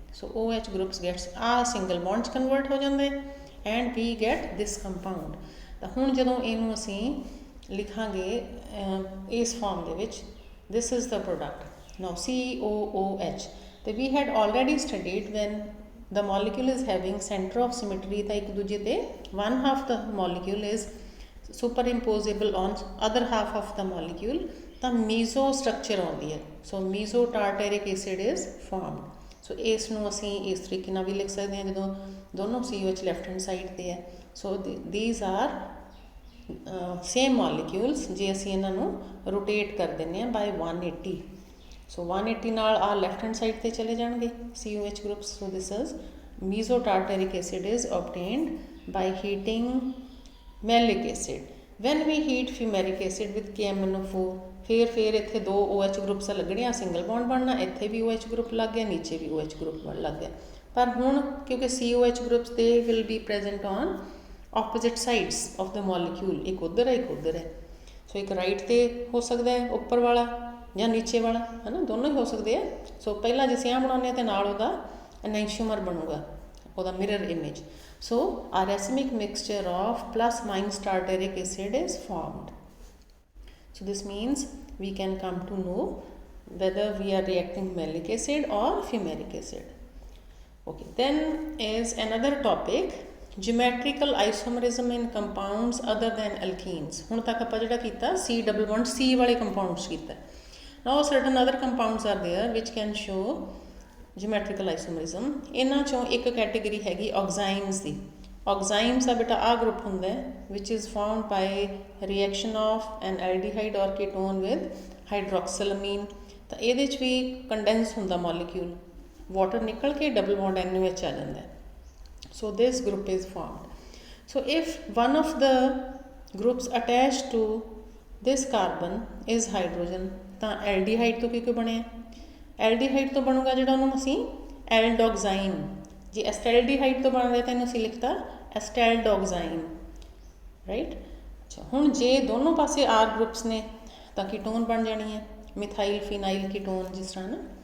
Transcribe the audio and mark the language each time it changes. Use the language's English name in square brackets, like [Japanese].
[Punjabi] ਸੋ OH groups gets ਆ single bond 'ਚ convert ਹੋ ਜਾਂਦੇ [English] And we get this compound. [Punjabi] ਤਾਂ ਹੁਣ ਜਦੋਂ ਇਹਨੂੰ ਅਸੀਂ ਲਿਖਾਂਗੇ ਇਸ ਫਾਰਮ ਦੇ ਵਿੱਚ, [English] This is the product now COOH। ਤੇ we had already studied when the molecule is having center of symmetry [Punjabi] ਤਾਂ ਇੱਕ ਦੂਜੇ ਤੇ [English] one half the molecule is superimposable on other half of the molecule ਤਾਂ meso structure ਆਉਂਦੀ ਹੈ। So meso tartaric acid is formed। [Punjabi] ਸੋ ਇਸ ਨੂੰ ਅਸੀਂ ਇਸ ਤਰੀਕੇ ਨਾਲ ਵੀ ਲਿਖ ਸਕਦੇ ਹਾਂ ਜਦੋਂ ਦੋਨੋਂ COH ਲੈਫਟ ਹੈਂਡ ਸਾਈਡ ਤੇ ਹੈ। ਸੋ [English] these are same molecules [Punjabi] ਜੇ ਅਸੀਂ ਇਹਨਾਂ ਨੂੰ rotate ਕਰ ਦਿੰਦੇ ਹਾਂ by 180। ਸੋ 180 ਨਾਲ ਆ ਲੈਫਟ ਹੈਂਡ ਸਾਈਡ 'ਤੇ ਚਲੇ ਜਾਣਗੇ COH groups। [English] So this is meso tartaric acid is obtained by heating malic acid। when we heat fumaric acid with KMnO4 [Punjabi] ਫਿਰ ਇੱਥੇ ਦੋ OH groups ਲੱਗਣੇ ਆ, ਸਿੰਗਲ ਬੌਂਡ ਬਣਨਾ, ਇੱਥੇ ਵੀ OH group ਲੱਗ ਗਿਆ, ਨੀਚੇ ਵੀ OH group ਲੱਗ ਗਿਆ। ਪਰ ਹੁਣ ਕਿਉਂਕਿ [English] COH groups they will be present on opposite sides of the molecule, [Punjabi] ਇੱਕ ਉੱਧਰ ਹੈ ਇੱਕ ਉੱਧਰ ਹੈ। ਸੋ ਇੱਕ ਰਾਈਟ 'ਤੇ ਹੋ ਸਕਦਾ ਹੈ ਉੱਪਰ ਵਾਲਾ ਜਾਂ ਨੀਚੇ ਵਾਲਾ, ਹੈ ਨਾ, ਦੋਨੋਂ ਹੀ ਹੋ ਸਕਦੇ ਆ। ਸੋ ਪਹਿਲਾਂ ਜੇ ਅਸੀਂ ਆਹ ਬਣਾਉਂਦੇ ਹਾਂ ਤਾਂ ਨਾਲ ਉਹਦਾ ਐਨੈਂਸ਼ੀਓਮਰ ਬਣੂਗਾ, ਉਹਦਾ ਮਿਰਰ ਇਮੇਜ। [English] So a racemic mixture of plus minus tartaric acid is formed. So this means we can come to know whether we are reacting malic acid or fumaric acid. Okay, then is another topic, geometrical isomerism in compounds other than alkenes। [Punjabi] ਹੁਣ ਤੱਕ ਆਪਾਂ ਜਿਹੜਾ ਕੀਤਾ C double bond C ਵਾਲੇ compounds ਕੀਤਾ। [English] Now certain other compounds are there which can show geometrical isomerism। [Punjabi] ਇਹਨਾਂ ਚੋਂ ਇੱਕ ਕੈਟੇਗਰੀ ਹੈਗੀ oximes ਦੀ। [English] oximes [Punjabi] ਦਾ ਬੇਟਾ ਆ ਗਰੁੱਪ ਹੁੰਦਾ ਹੈ [English] which is formed by reaction of an aldehyde or ketone with hydroxylamine। [Punjabi] ਤਾਂ ਇਹਦੇ 'ਚ ਵੀ ਕੰਡੈਂਸ ਹੁੰਦਾ ਮੋਲੀਕਿਊਲ, ਵਾਟਰ ਨਿਕਲ ਕੇ ਡਬਲ ਬੌਂਡ NaOH ਆ ਜਾਂਦਾ ਹੈ। [English] So this group is formed। So if one of the groups attached to this carbon is hydrogen [Punjabi] ਤਾਂ aldehyde ਤੋਂ ਕਿਉਂ ਬਣਿਆ? ਐਲਡੀਹਾਈਡ ਤੋਂ ਬਣੂਗਾ ਜਿਹੜਾ ਉਹਨੂੰ ਅਸੀਂ ਐਲਡੋਗਜ਼ਾਈਮ। ਜੇ ਐਸਟੈਲਡੀਹਾਈਡ ਤੋਂ ਬਣ ਰਿਹਾ ਤਾਂ ਇਹਨੂੰ ਅਸੀਂ ਲਿਖਤਾ ਐਸਟੈਲਡੋਗਜ਼ਾਈਮ, ਰਾਈਟ। ਅੱਛਾ, ਹੁਣ ਜੇ ਦੋਨੋਂ ਪਾਸੇ ਆਰ ਗਰੁੱਪਸ ਨੇ ਤਾਂ ਕੀਟੋਨ ਬਣ ਜਾਣੀ ਹੈ, ਮਿਥਾਈਲ ਫਿਨਾਈਲ ਕੀਟੋਨ ਜਿਸ ਤਰ੍ਹਾਂ ਨਾ।